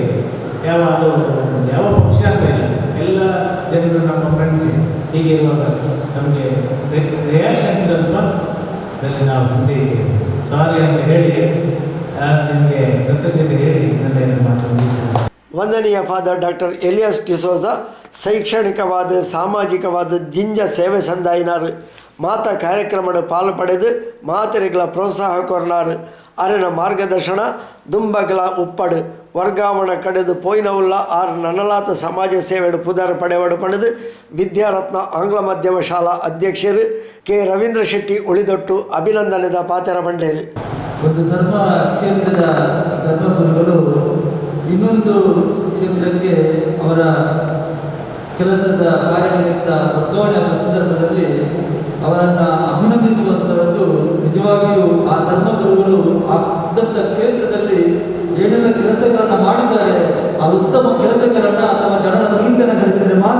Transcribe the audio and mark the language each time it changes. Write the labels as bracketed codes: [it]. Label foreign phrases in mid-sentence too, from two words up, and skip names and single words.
[kn] ಯಾವ ಪಕ್ಷ ಅಂತ ಇಲ್ಲ, ಎಲ್ಲ ಜನರು ನಮ್ಮ ಫ್ರೆಂಡ್ಸ್. ಹೀಗಿರುವಾಗ ನಮಗೆ ರಿಯಾಕ್ಷನ್ ಸ್ವಲ್ಪ ಅದರಲ್ಲಿ ನಾವು ಮುಂದೆ ಇದ್ದೇವೆ. ಸಾರಿ ಅಂತ ಹೇಳಿ ನಿಮಗೆ ಕೃತಜ್ಞತೆ ಹೇಳಿ ನನ್ನ ಮಾತು. [tcy] ವಂದನೀಯ ಫಾದರ್ ಡಾಕ್ಟರ್ ಎಲಿಯಾಸ್ ಡಿಸೋಜ ಶೈಕ್ಷಣಿಕವಾದ ಸಾಮಾಜಿಕವಾದ ಜಿಂಜ ಸೇವೆ ಸಂದಾಯಿನಾರು ಮಾತ ಕಾರ್ಯಕ್ರಮದ ಪಾಲು ಪಡೆದು ಮಾತರಿಗಳ ಪ್ರೋತ್ಸಾಹ ಕೊರನಾರು ಅರಿನ ಮಾರ್ಗದರ್ಶನ ದುಂಬಗಳ ಉಪ್ಪಡು ವರ್ಗಾವಣೆ ಕಡೆದು ಪೋಯ್ನವುಲ್ಲ ಆರು ನನಲಾತ ಸಮಾಜ ಸೇವೆಡು ಪುದರ್ ಪಡೆವಡು ಪಡೆದು ವಿದ್ಯಾರತ್ನ ಆಂಗ್ಲ ಮಾಧ್ಯಮ ಶಾಲಾ ಅಧ್ಯಕ್ಷರು ಕೆ ರವೀಂದ್ರ ಶೆಟ್ಟಿ ಉಳಿದೊಟ್ಟು ಅಭಿನಂದನೆದ ಪಾತೆರ ಬಂಡೇರಿ. [kn] ಒಂದು ಧರ್ಮ ಕ್ಷೇತ್ರದ ಧರ್ಮಗುರುಗಳು ಇನ್ನೊಂದು ಕ್ಷೇತ್ರಕ್ಕೆ ಅವರ ಕೆಲಸದ ಕಾರ್ಯನಿಮಿತ್ತ ವರ್ಗಾವಣೆ ಸಂದರ್ಭದಲ್ಲಿ ಅವರನ್ನು ಅಭಿನಂದಿಸುವಂಥದ್ದು ನಿಜವಾಗಿಯೂ ಆ ಧರ್ಮಗುರುಗಳು ಆ ಕ್ಷೇತ್ರದಲ್ಲಿ ಏನೆಲ್ಲ ಕೆಲಸಗಳನ್ನು ಮಾಡಿದ್ದಾರೆ, ಆ ಉತ್ತಮ ಕೆಲಸಗಳನ್ನು ಅಥವಾ ಜನರ ಪ್ರೀತಿಯನ್ನು ಗಳಿಸಿದರೆ